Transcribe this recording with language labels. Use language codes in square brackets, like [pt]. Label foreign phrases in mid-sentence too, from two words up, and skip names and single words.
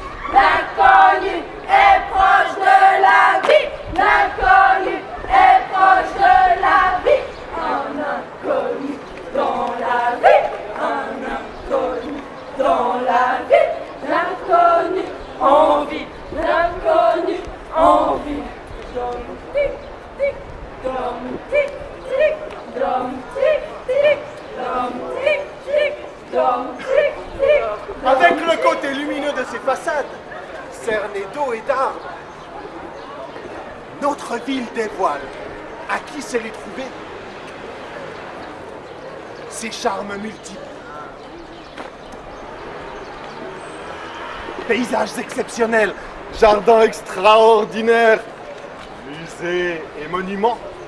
[fr] L'inconnu est proche de la vie. L'inconnu est proche de la vie. Un inconnu dans la vie. Un inconnu dans la vie. L'inconnu en vie. L'inconnu en vie. Dom tic tic. Dom tic tic. Dom tic tic. Dom tic tic. Dom tic tic. Avec le côté lumineux de ses façades, cernées d'eau et d'arbres, notre ville dévoile, à qui sait les trouver, ses charmes multiples. Paysages exceptionnels, jardins extraordinaires, musées et monuments.